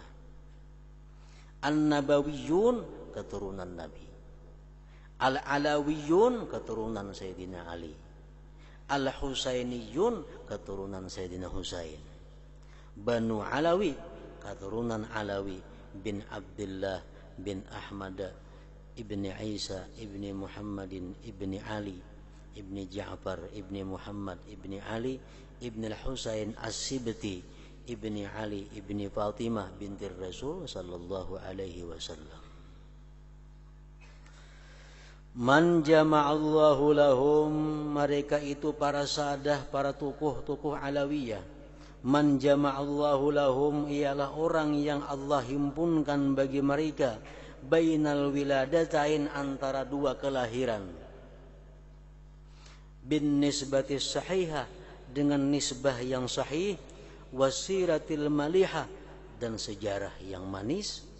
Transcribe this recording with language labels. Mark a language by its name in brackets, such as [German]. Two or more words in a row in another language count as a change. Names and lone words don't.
[Indonesian] An-nabawiyun, keturunan Nabi. Al-alawiyun, keturunan Sayyidina Ali. Al-husainiyun, keturunan Sayyidina Husain. Banu Alawi, keturunan Alawi bin Abdullah bin Ahmad ibni Isa ibni Muhammadin ibni Ali ibni Ja'far ibni Muhammad ibni Ali ibni Al-Husain As-Sibti ibni Ali ibni Fatimah binti Rasul [Arabic] صلى الله عليه وسلم. من جمع الله لهم, [Indonesian] mereka itu para sadah, para tokoh-tokoh Alawiyah. [Arabic] من جمع الله لهم, [Indonesian] ialah orang yang Allah himpunkan bagi mereka [Arabic] بين الولادتين, [Indonesian] antara 2 kelahiran. [Arabic] بالنسبة الصحيحة, [Indonesian] dengan nisbah yang sahih. [Arabic] والسيرة المليحة, [Indonesian] dan sejarah yang manis.